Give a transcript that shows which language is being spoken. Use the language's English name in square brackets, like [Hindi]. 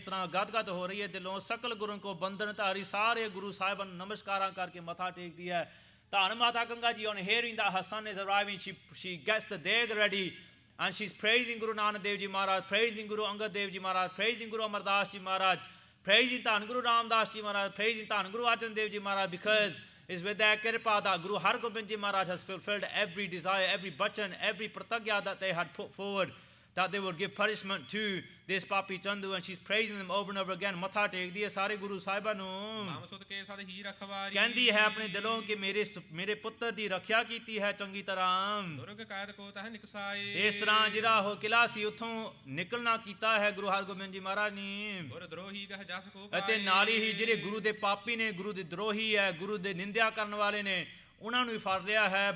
[Punjabi] ਇਸ ਤਰ੍ਹਾਂ ਗਦਗਦ ਹੋ ਰਹੀ ਹੈ ਦਿਲੋਂ। ਸਕਲ ਗੁਰੂ ਕੋ ਬੰਧਨ ਧਾਰੀ, ਸਾਰੇ ਗੁਰੂ ਸਾਹਿਬਾਨ ਨਮਸਕਾਰਾਂ ਕਰਕੇ ਮੱਥਾ ਟੇਕਦੀ ਹੈ। [English] ਧੰਨ ਮਾਤਾ Ganga ji, on hearing that her son is arriving, she gets the deg ready and she's praising Guru Nanak Dev Ji Maharaj, praising Guru Angad Dev Ji Maharaj, praising Guru Amardas Ji Maharaj, praising Dhan Guru Ramdas Ji Maharaj, praising Dhan Guru Arjan Dev Ji Maharaj, because it's with their kirpa that Guru Hargobind Ji Maharaj has fulfilled every desire, every bachan, every pratagya that they had put forward, that they would give punishment to this Papi Chandu, and she's praising them over and over again. [Punjabi] Matha tekdi hai sare Guru Sahiban nu, ਕਹਿੰਦੀ ਹੈ ਆਪਣੇ ਦਿਲੋਂ ਕਿ ਮੇਰੇ ਪੁੱਤਰ ਦੀ ਰੱਖਿਆ ਕੀਤੀ ਹੈ ਚੰਗੀ ਤਰ੍ਹਾਂ। ਇਸ ਤਰ੍ਹਾਂ ਜਿਹੜਾ ਉਹ ਕਿਲਾ ਸੀ ਉੱਥੋਂ ਨਿਕਲਣਾ ਕੀਤਾ ਹੈ ਗੁਰੂ ਹਰਗੋਬਿੰਦ ਜੀ ਮਹਾਰਾਜ ਨੇ, ਅਤੇ ਨਾਲ ਹੀ ਜਿਹੜੇ ਗੁਰੂ ਦੇ ਪਾਪੀ ਨੇ, ਗੁਰੂ ਦੇ ਦਰੋਹੀ ਹੈ, ਗੁਰੂ ਦੇ ਨਿੰਦਿਆ ਕਰਨ ਵਾਲੇ ਨੇ, ਉਹਨਾਂ ਨੂੰ ਵੀ ਫੜ ਲਿਆ ਹੈ।